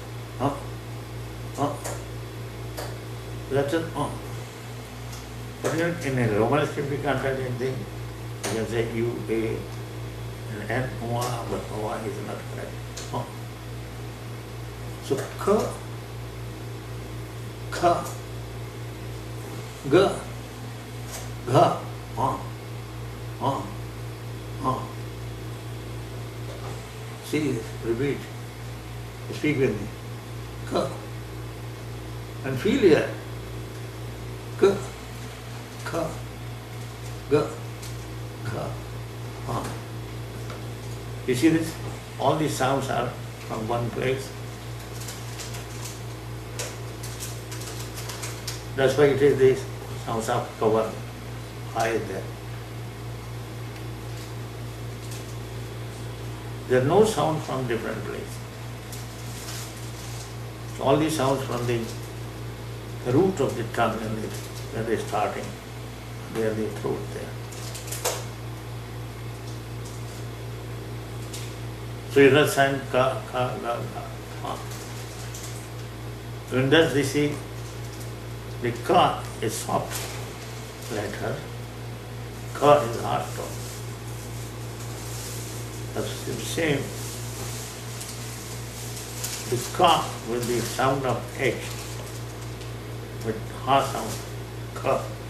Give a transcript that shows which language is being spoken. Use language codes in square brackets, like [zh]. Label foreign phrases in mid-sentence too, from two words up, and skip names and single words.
[en] That's it. But in a Roman script we can't write anything. You can say U, A, and N, O, but O is not correct. So ka, ga, See, repeat. Speak with me. Ka. And feel here. Ka, ga. You see this? All these sounds are from one place. That's why it is this sounds of cover high there. There are no sound from different place. All these sounds from the root of the tongue and where they are starting, they are the throat there. So you understand ka, ga, ga. When does they see the ka is soft letter Ka is hard tone. That's the same. The ka with the sound of H, with ha sound, ka.